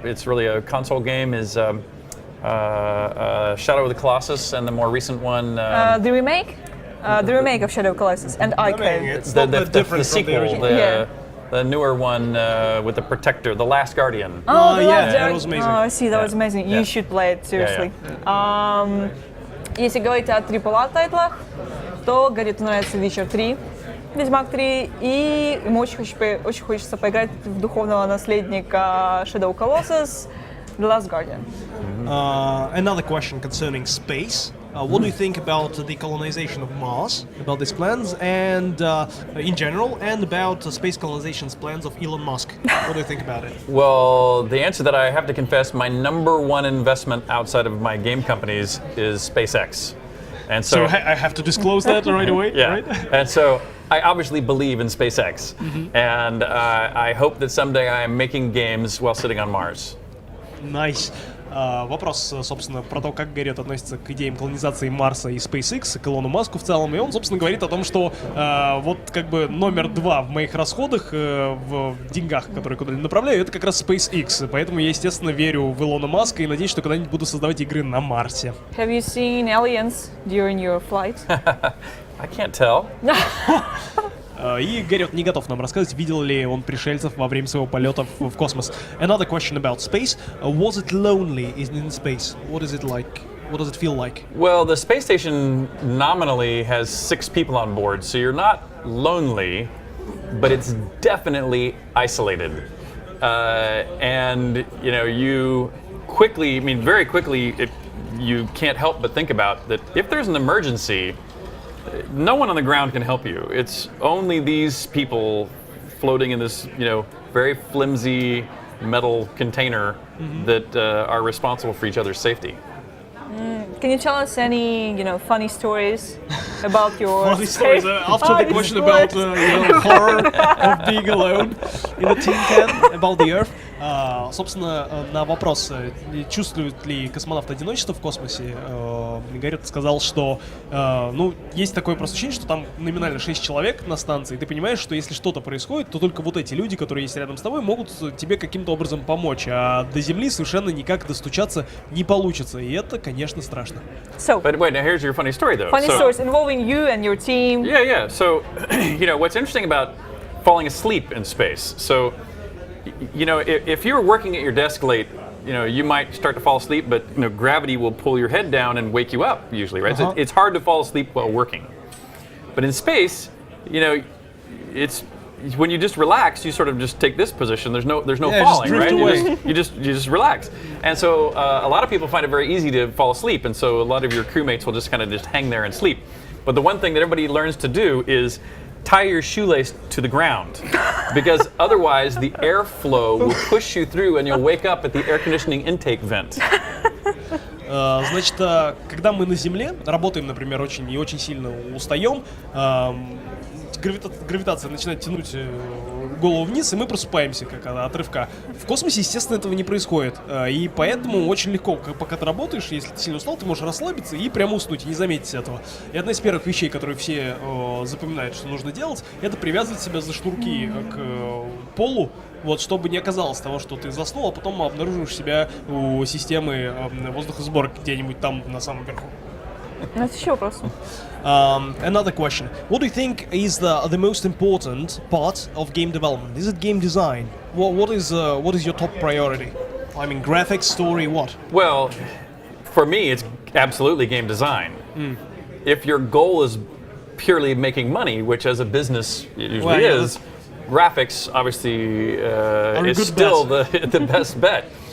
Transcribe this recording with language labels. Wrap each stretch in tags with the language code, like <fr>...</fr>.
<en>It's really a console game. Is Shadow of the Colossus, and the more recent one. The remake of Shadow of the Colossus and Icon. It's not that different the sequel, from the original. The newer one with the Protector, The Last Guardian. That was amazing. I see, that was amazing. You should play it, seriously.</en> <ru>Если говорить о AAA тайтлах, то Гэрриоту нравится Witcher 3, Ведьмак 3, и ему очень хочется поиграть в духовного наследника Shadow Colossus, The Last Guardian.</ru> <en>Another question concerning space. What do you think about the colonization of Mars, about these plans, and in general, and about space colonization's plans of Elon Musk? What do you think about it? Well, the answer that I have to confess, my number one investment outside of my game companies is SpaceX. And so I have to disclose that right away, yeah. Right? And so I obviously believe in SpaceX, and I hope that someday I am making games while sitting on Mars. Nice.</en> <ru>Вопрос, собственно, про то, как Гэрриот относится к идеям колонизации Марса и SpaceX, к Илону Маску в целом. И он, собственно, говорит о том, что вот как бы номер 2 в моих расходах, в деньгах, которые куда-либо направляю, это как раз SpaceX. Поэтому я, естественно, верю в Илона Маска и надеюсь, что когда-нибудь буду создавать игры на Марсе.</ru> <en>Have you seen aliens during your flight? I can't tell.</en> <ru>И Гэрриот не готов нам рассказать, видел ли он пришельцев во время своего полета в космос.</ru> <en>Another question about space. Was it lonely in space? What is it like? What does it feel like? Well, the space station nominally has 6 people on board, so you're not lonely, but it's definitely isolated. And you quickly, very quickly, you can't help but think about that if there's an emergency, no one on the ground can help you. It's only these people floating in this, very flimsy metal container that are responsible for each other's safety. Can you tell us any, funny stories about your Funny stories after the question about horror of being alone in a tin can about the Earth.</en> <ru>Собственно, на вопрос, чувствует ли космонавт одиночество в космосе, Гэрриот сказал, что есть такое просто ощущение, что там номинально 6 человек на станции, и ты понимаешь, что если что-то происходит, то только вот эти люди, которые есть рядом с тобой, могут тебе каким-то образом помочь, а до Земли совершенно никак достучаться не получится, и это, конечно, страшно.</ru> <en>But wait, now here's your funny story, though. Funny stories involving you and your team. Yeah. So, what's interesting about falling asleep in space? So, if you're working at your desk late, you might start to fall asleep, but gravity will pull your head down and wake you up usually, right? So it's hard to fall asleep while working. But in space, it's when you just relax, you sort of just take this position. There's no falling, right? You just relax. And so a lot of people find it very easy to fall asleep, and so a lot of your crewmates will just kind of just hang there and sleep. But the one thing that everybody learns to do is tie your shoelace to the ground, because otherwise the airflow will push you through and you'll wake up at the air conditioning intake vent.</en> <ru>Значит, когда мы на Земле работаем, например, очень и очень сильно устаем, гравитация начинает тянуть голову вниз, и мы просыпаемся как от рывка. В космосе, естественно, этого не происходит. И поэтому очень легко, пока ты работаешь, если ты сильно устал, ты можешь расслабиться и прямо уснуть, и не заметить этого. И одна из первых вещей, которые все запоминают, что нужно делать, это привязывать себя за шнурки к полу, вот, чтобы не оказалось того, что ты заснул, а потом обнаружишь себя у системы воздухосбора где-нибудь там на самом верху. У нас еще вопрос.</ru> <en>Another question. What do you think is the most important part of game development? Is it game design? What is your top priority? I mean, graphics, story, what? Well, for me, it's absolutely game design. If your goal is purely making money, which as a business it usually is, graphics obviously is still the best bet.</en>